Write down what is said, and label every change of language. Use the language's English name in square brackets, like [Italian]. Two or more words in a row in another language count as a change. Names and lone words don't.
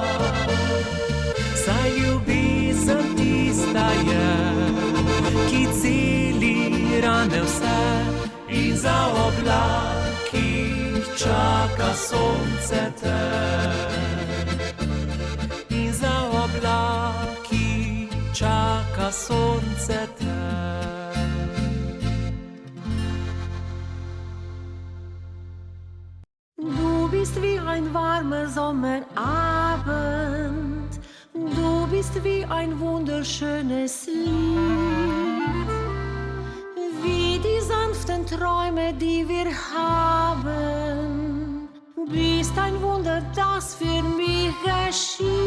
[Slovenian] Saj ljubezen tista je, ki celi rane vse, in za oblaki čaka sonce te. In za oblaki čaka sonce te. [German] Du bist wie ein warmer Sommerabend, du bist wie ein wunderschönes Lied, wie die sanften Träume, die wir haben, bist ein Wunder, das für mich geschieht.